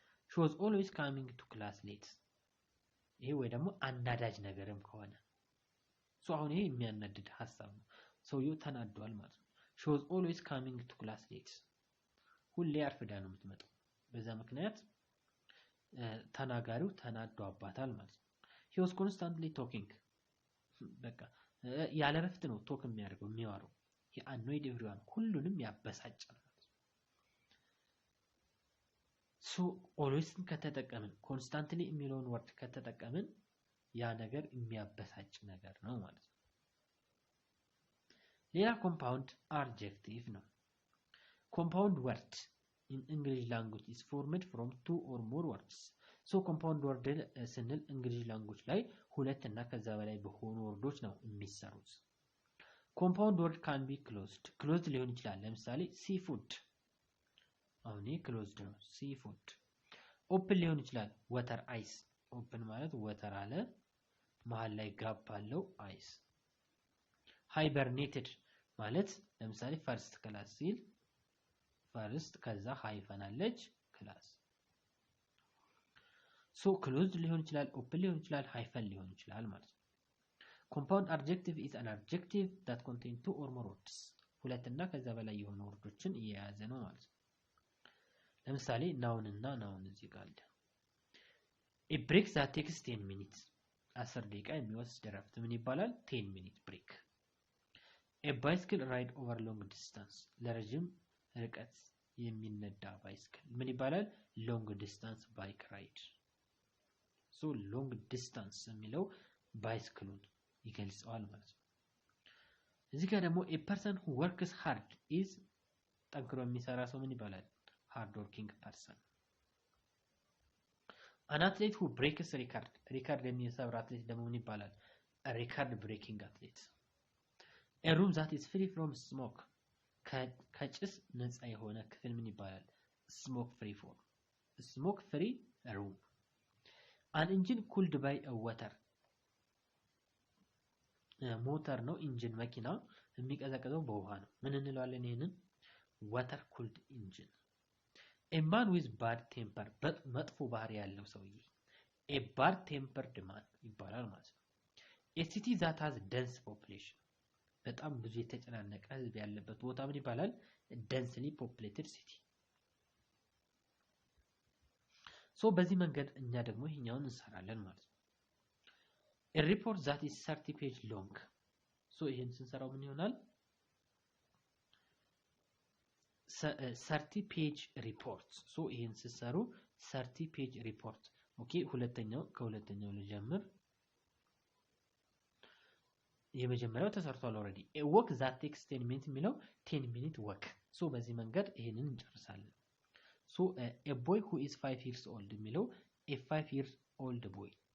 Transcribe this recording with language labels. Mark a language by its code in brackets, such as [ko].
[en] she was always coming to class late [am] ይሄ ወይ ደግሞ አናዳጅ ነገርም ከሆነ ሶ አሁን ይሄ የሚያናድድ ሐሳብ ነው፣ ሰውየው ተናዷል ማለት ነው። she was always coming to class late ሁሌ አርፍዳ ነው የምትመጣው፣ በዛ ምክንያት ተናጋሪው ተናዷባታል ማለት ነው። [en] he was constantly talking [am] በቃ ያለ ረፍት ነው ቶክ የሚያደርገው የሚያወራው። [en] he annoyed everyone [am] ሁሉንም ያበሳጫል ማለት ነው። ሶ always ከተጠቀምን constantly የሚለውን ወርድ ከተጠቀምን ያ ነገር የሚያበሳጭ ነገር ነው ማለት ነው። ሌላ compound adjective ነው። [en] compound word in English language is formed from two or more words. [am] ሶ compound word ስንል English language ላይ ሁለት እና ከዛ በላይ በሆኑ ወርዶች ነው የሚሰሩት። [en] compound word can be closed [am] ሊሆን ይችላል። ለምሳሌ seafood አሁን closed ነው seafood። open ሊሆን ይችላል water ice open ማለት water አለ መሃል ላይ ጋፕ አለው ice። hibernated ማለት ለምሳሌ first class ሲል first ከዛ ሃይፈን አለች class። ሶ closed ሊሆን ይችላል open ሊሆን ይችላል ሃይፈን ሊሆን ይችላል ማለት ነው። [en] compound adjective is an adjective that contains two or more words [am] ሁለት እና ከዛ በላይ የሆኑ ወርዶችን የያዘ ነው ማለት ነው። ለምሳሌ noun እና noun እዚህ ጋር አለ። [en] a break that takes 10 minutes [am] 10 ደቂቃ የሚወስድ እረፍት ምን ይባላል? [en] 10 minute break። a bicycle ride over long distance [am] ለረጅም ርቀት የሚነዳ ባይስክል ምን ይባላል? [en] long distance bike ride። [am] ሶ long distance የሚለው ባይስክሉን ይገልጸዋል ማለት ነው። እዚህ ጋር ደግሞ [en] a person who works hard is [am] ጠንክሮ የሚሰራ ሰው ምን ይባላል? [en] hard working person። an athlete who breaks record [am] የሚሰብር አትሌት ደግሞ ምን ይባላል? [en] a record breaking athlete። a room that is free from smoke [am] ከጭስ ነፃ የሆነ ክፍል ምን ይባላል? [en] smoke free room። an engine cooled by a water [am] ሞተር ነው ኢንጂን መኪና የሚቀዘቅዘው በውሃ ነው ምን እንለዋለን? [en] ይሄንን water cooled engine። a man with bad temper [am] መጥፎ ባህሪ ያለው ሰውዬ [en] a bad tempered man ይባላል ማለት ነው። a city that has dense population [am] በጣም ብዙ የተጨናነቀ ህዝብ ያለበት ቦታ ምን ይባላል? densely populated city። ሶ በዚህ መንገድ እኛ ደግሞ ይሄኛውን እንሰራለን ማለት ነው። [en] a report that is 30 page long [am] ሶ ይሄን ስንሰራው ምን ይሆናል? 30 page report ሶ ይሄን ሲሰሩ 30 page report ኦኬ። ከሁለተኛው ልጀምር። የመጀመሪያው ተሰርቷል ኦሬዲ [en] a walk that takes 10 minutes [am] የሚለው 10 minute walk ሶ በዚህ መንገድ ይሄንን እንጨርሳለን። ሶ a boy who is 5 years old የሚለው [en] a 5 years old boy